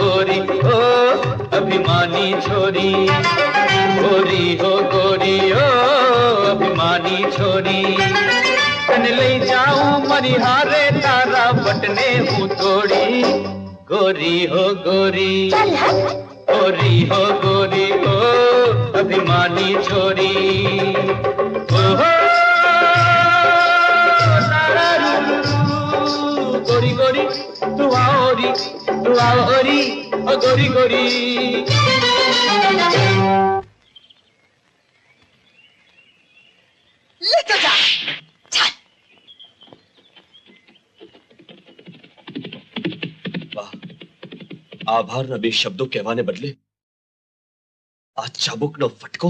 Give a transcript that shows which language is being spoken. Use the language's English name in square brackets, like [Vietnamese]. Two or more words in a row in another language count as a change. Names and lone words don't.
[Gujarati] અભિમાની છોરી ગોરી હો અભિમાની છોરી તને લઈ જાઉં મારી હારે તારા વટને હું તોડી ગોરી હો ગોરી હો અભિમાની છોરી ઓહો [Hindi] गोरी गोरी तू आओरी ओ गोरी गोरी लेकर जा चल। [Gujarati] વાહ, આભારના બે શબ્દો કહેવાને બદલે આ ચાબુકનો ફટકો.